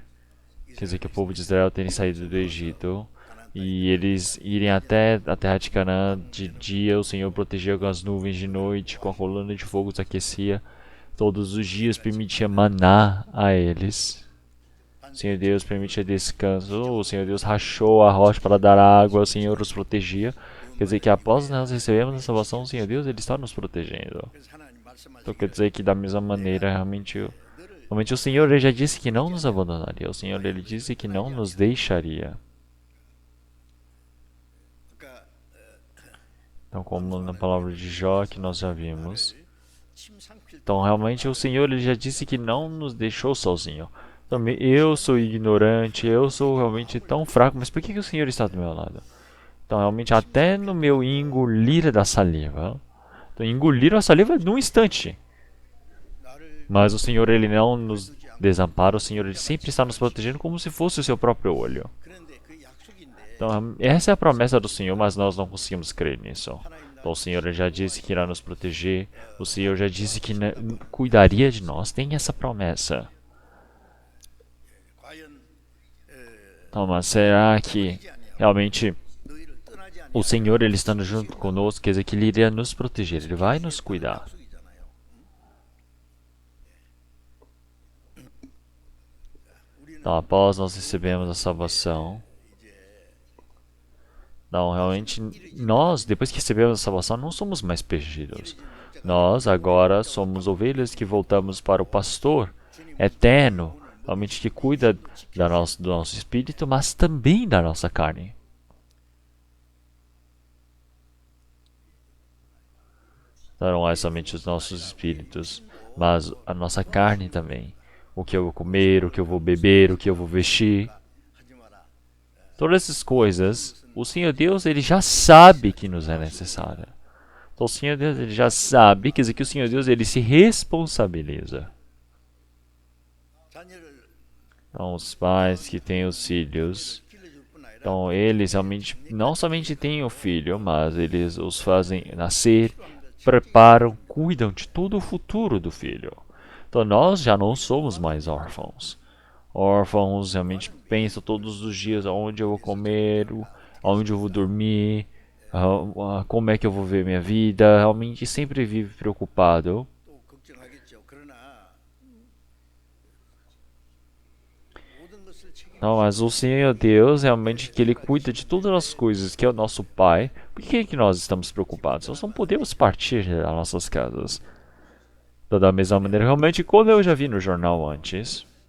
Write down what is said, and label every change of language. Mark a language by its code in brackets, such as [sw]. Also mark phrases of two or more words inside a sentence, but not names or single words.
[pt] Quer dizer que o povo de Israel terem saído do Egito e eles irem até a terra de Canaã de dia, o Senhor protegia com as nuvens de noite, com a coluna de fogo os aquecia, todos os dias permitia maná a eles. O Senhor Deus permitia descanso, o Senhor Deus rachou a rocha para dar água, o Senhor os protegia. Quer dizer que após nós recebemos a salvação, o Senhor Deus, ele está nos protegendo. [ko] 그래서 하나님 말씀하신 [pt] Então quer dizer que da mesma maneira, realmente o Senhor, ele já disse que não nos abandonaria. O Senhor, ele disse que não nos deixaria. [ko] 아까 [pt] Então, como na palavra de Jó, que nós já vimos. 침상필 Então, realmente, o Senhor, ele já disse que não nos deixou sozinho. Então, eu sou ignorante, eu sou realmente tão fraco, mas por que o Senhor está do meu lado? Então, realmente, até no meu engolir da saliva. Então, engolir a saliva num instante. [ko] 나를 [pt] Mas o Senhor, ele não nos desampara, o Senhor, ele sempre está nos protegendo como se fosse o seu próprio olho. [ko] 그런데 그 약속인데 [pt] Então, essa é a promessa do Senhor, mas nós não conseguimos crer nisso. Então, o Senhor já disse que irá nos proteger, o Senhor já disse que cuidaria de nós, tem essa promessa. [ko] 과연 [pt] Então, mas será que realmente [ko] 너희를 떠나지 아니하고 [pt] o Senhor, ele estando junto conosco, quer dizer que ele iria nos proteger, ele vai nos cuidar. [ko] 약속이잖아요. 우리는 [pt] Então, após nós recebemos a salvação, não, realmente, nós, depois que recebemos a salvação, não somos mais perdidos. Nós agora somos ovelhas que voltamos para o pastor eterno, realmente que cuida do nosso espírito, mas também da nossa carne. Não é somente os nossos espíritos, mas a nossa carne também. O que eu vou comer, o que eu vou beber, o que eu vou vestir. [ko] 하지 마라. [pt] Todas essas coisas, o Senhor Deus, ele já sabe que nos é necessário. Então, o Senhor Deus, ele já sabe, quer dizer que o Senhor Deus, ele se responsabiliza. [ko] 자녀를 [pt] Então, os pais que têm os filhos, [ko] 길러줄 뿐 아니라 [pt] então eles realmente não somente têm o filho, mas eles os fazem nascer, preparam, cuidam de todo o futuro do filho. Então, nós já não somos mais órfãos. Órfãos realmente pensam todos os dias aonde eu vou comer, aonde eu vou dormir, como é que eu vou ver minha vida. Realmente sempre vive preocupado. [ko] 또 걱정하겠죠. 그러나 모든 것을 책임 [pt] Não, mas o Senhor Deus realmente que ele cuida de todas as coisas, que é o nosso Pai. Por que é que nós estamos preocupados? Nós não podemos partir das nossas casas. Então, da mesma maneira, realmente, quando eu já vi no jornal antes,